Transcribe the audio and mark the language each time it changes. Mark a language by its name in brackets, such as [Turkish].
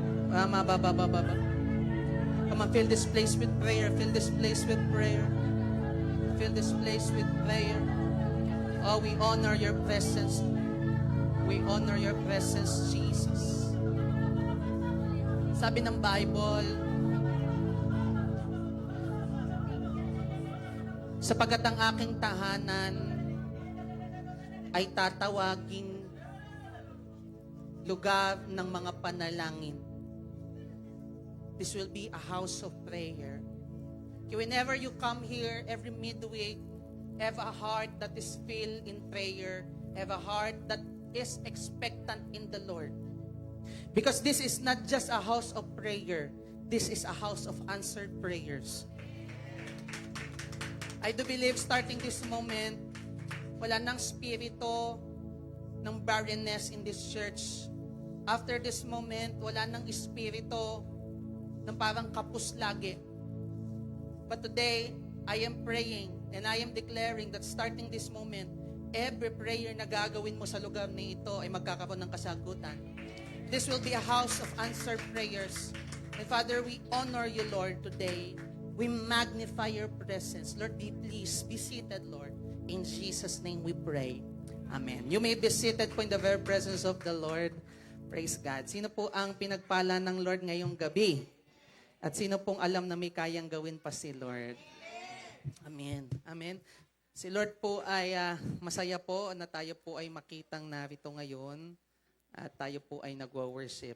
[English] Ramababababa. Come on, fill this place with prayer. Fill this place with prayer. Fill this place with prayer. Oh, we honor your presence. We honor your presence, Jesus. [Filipino] Sabi ng Bible, sapagat ang aking tahanan ay tatawaging lugar ng mga panalangin. [English] This will be a house of prayer. Whenever you come here, every midweek, have a heart that is filled in prayer, have a heart that is expectant in the Lord. Because this is not just a house of prayer, this is a house of answered prayers. I do believe starting this moment, [Filipino] wala nang spirito ng [English] barrenness in this church. After this moment, [Filipino] wala nang espiritu ng parang kapus lagi. [English] But today, I am praying and I am declaring that starting this moment, every prayer [Filipino] na gagawin mo sa lugar na ito ay magkakaroon ng kasagutan. [English] This will be a house of answered prayers. And Father, we honor you, Lord, today. We magnify your presence. Lord, please be seated, Lord. In Jesus' name we pray. Amen. You may be seated po in the very presence of the Lord. Praise God. [Filipino] Sino po ang pinagpala ng Lord ngayong gabi? At sino pong alam na may kayang gawin pa si Lord? Amen. Amen. Si Lord po ay masaya po na tayo po ay makitang narito ngayon at tayo po ay nagwa-worship.